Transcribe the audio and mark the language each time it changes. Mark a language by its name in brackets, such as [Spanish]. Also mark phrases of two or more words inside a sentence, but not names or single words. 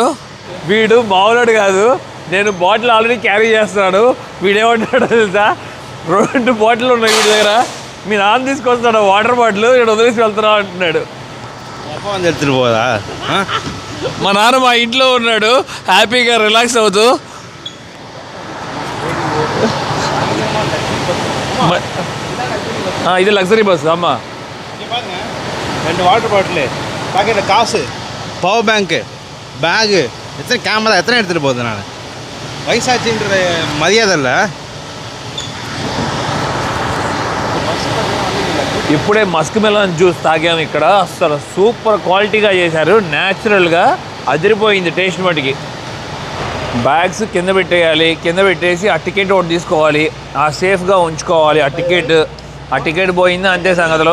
[Telugu] వీడు మామూలుడు కాదు. నేను బాటిల్ ఆల్రెడీ క్యారీ చేస్తున్నాడు. వీడేమంటాడో తెలుసా, 2 బాటిల్ ఉన్నాయి వీడి దగ్గర. మీ నాన్న తీసుకొస్తాడు వాటర్ బాటిల్, నేను వదిలేసి వెళ్తున్నా అంటున్నాడు. పోదా మా నాన్న మా ఇంట్లో ఉన్నాడు హ్యాపీగా రిలాక్స్ అవుతూ. [Tamil] இது லக்ஸரி பஸ். ஆமாம், 2 வாட்டர் பாட்டிலு, பாக்கெட்டில் காசு, [English] power bank, [Tamil] பேகு, எத்தனை கேமரா, எத்தனை எடுத்துகிட்டு போகுது. நான் வயசாச்சுன்ற மரியாதை இல்லை. [Telugu] ఇప్పుడే [English] musk melon juice [Telugu] తాగాము ఇక్కడ. అసలు సూపర్ క్వాలిటీగా చేశారు, న్యాచురల్గా అదిరిపోయింది టేస్ట్ మటుకి. బ్యాగ్స్ కింద పెట్టేయాలి, కింద పెట్టేసి ఆ టికెట్ ఒకటి తీసుకోవాలి, ఆ సేఫ్గా ఉంచుకోవాలి ఆ టికెట్ పోయింది అంతే సంగతిలో.